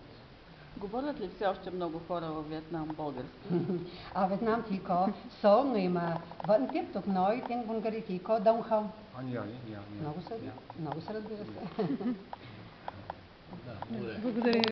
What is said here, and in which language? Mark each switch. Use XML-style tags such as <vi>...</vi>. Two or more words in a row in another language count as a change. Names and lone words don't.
<bg>Говорят ли все още много хора във Виетнам български?</bg> <vi>Việt Nam thì có số người mà vẫn tiếp tục nói tiếng Bulgari thì có đông không? Có nhiều.</vi> <bg>Много са, разбира се. Благодаря.</bg>